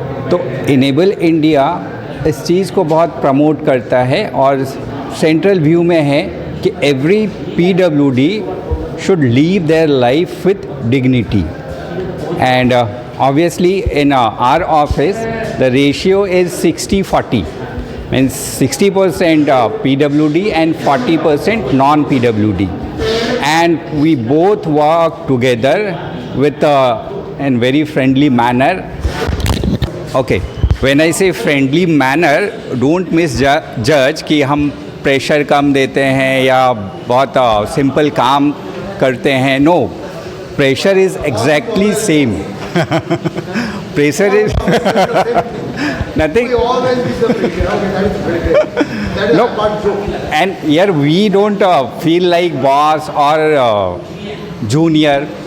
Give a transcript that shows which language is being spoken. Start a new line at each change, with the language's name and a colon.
Hindi: तो enable India इस चीज़ को बहुत प्रमोट करता है, और सेंट्रल व्यू में है कि
English: Every PWD should live their life with dignity. And obviously in our office the ratio is 60-40, means 60% PWD and 40% non-PWD, and we both work together with in very friendly manner. Okay, when I say friendly manner, don't misjudge
Hindi: कि हम pressure कम देते हैं या बहुत simple काम करते हैं.
English: No, pressure is exactly same. Pressure is nothing. We always give the pressure. Okay, that is very great. That is No. a part joke. And here we don't feel like boss or junior.